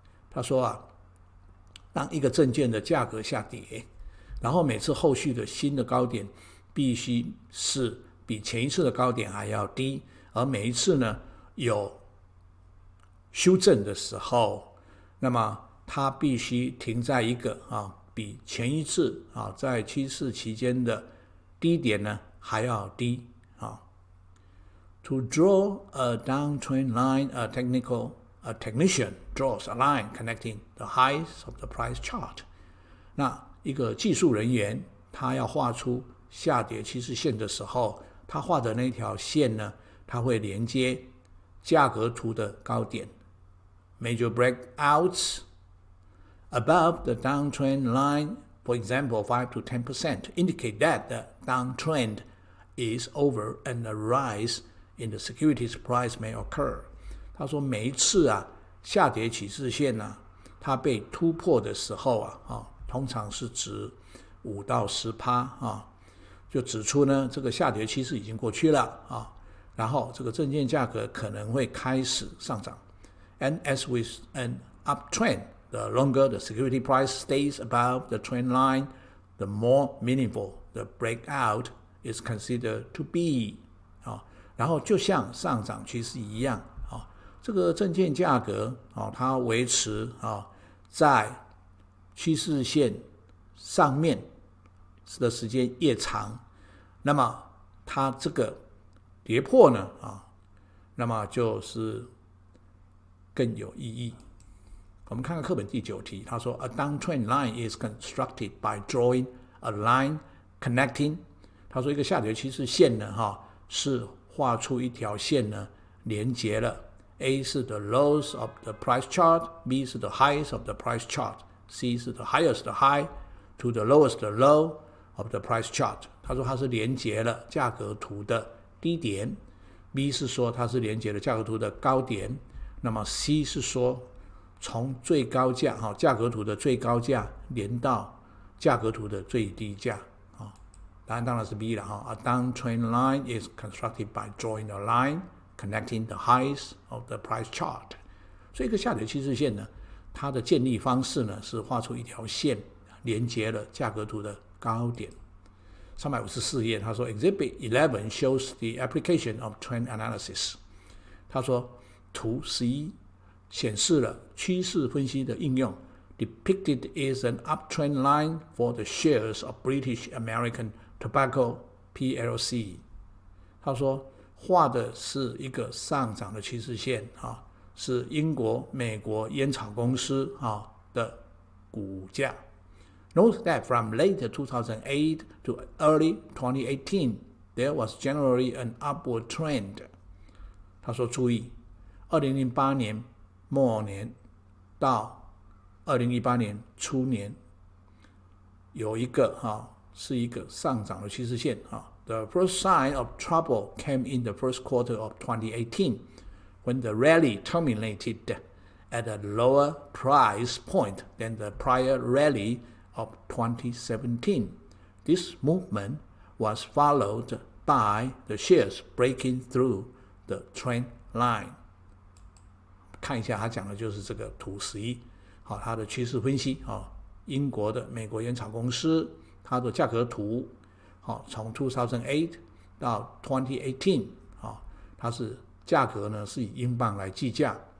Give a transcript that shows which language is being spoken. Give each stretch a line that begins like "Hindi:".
Chinese: 他说当一个证券的价格下跌，然后每次后续的新的高点必须是比前一次的高点还要低，而每一次呢有修正的时候，那么它必须停在一个比前一次在趋势期间的低点呢还要低
English: To draw a downtrend line, a technician draws a line connecting the highs of the price chart.
Chinese: 那一个技术人员他要画出下跌趋势线的时候，他画的那条线呢，他会连接价格图的高点。
English: Major breakouts above the downtrend line, for example 5 to 10%, indicate that the downtrend is over and a rise in the securities price may occur.
Chinese: 他说每一次下跌趋势线它被突破的时候通常是指5到 10%就指出呢这个下跌趋势已经过去了然后这个证券价格可能会开始上涨。
English: And as with an uptrend, the longer the security price stays above the trend line, the more meaningful the breakout is considered to be.
Chinese: 然后就像上涨趋势一样这个证券价格它维持在趋势线上面的时间越长，那么它这个跌破呢那么就是更有意义。我们看看课本第9题，他说
English: A downtrend line is constructed by drawing a line connecting。
Chinese: 他说一个下跌趋势线呢，是画出一条线呢，连接了
English: A 是 the lows of the price chart， B 是 the highest of the price chart， C 是 the highest high to the lowest low of the price chart。
Chinese: 他说它是连接了价格图的低点， B 是说它是连接了价格图的高点，那么 C 是说从最高价价格图的最高价连到价格图的最低价。答案当然是 B 了。
English: A downtrend line is constructed by drawing a line connecting the highs of the price chart。
Chinese: 所以一个下跌趋势线呢，它的建立方式呢是画出一条线，连接了价格图的高点。 354页，他说
English: Exhibit 11 shows the application of trend analysis。
Chinese: 他说图11显示了趋势分析的应用。
English: Depicted is an uptrend line for the shares of British American Tobacco PLC。
Chinese: 他说画的是一个上涨的趋势线，是英国美国烟草公司的股价。
English: Note that from late 2008 to early 2018 there was generally an upward trend。
Chinese: 他说注意2008年末年到2018年初年有一个是一个上涨的趋势线。
English: The first sign of trouble came in the first quarter of 2018 when the rally terminated at a lower price point than the prior rally of 2017. This movement was followed by the shares breaking through the trend line。
Chinese: 看一下他讲的就是这个图11，它的趋势分析，英国的美国烟草公司它的价格图，从2008到2018，它是价格呢是以英镑来计价。